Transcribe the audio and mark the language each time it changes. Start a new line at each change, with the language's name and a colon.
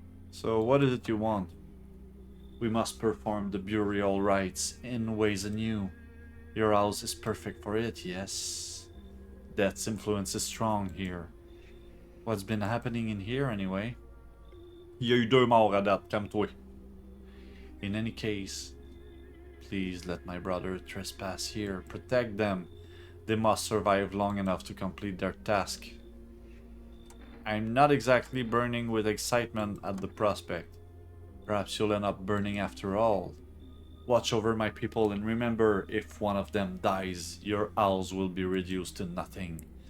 English: So what is it you want? We must perform the burial rites in ways anew. Your house is perfect for it, yes. Death's influence is strong here. What's been happening in here anyway?
French: Il y a eu 2 morts à date, calme-toi.
English: In any case, please let my brother trespass here. Protect them. They must survive long enough to complete their task. I'm not exactly burning with excitement at the prospect. Perhaps you'll end up burning after all. Watch over my people and remember, if one of them dies, your house will be reduced to nothing.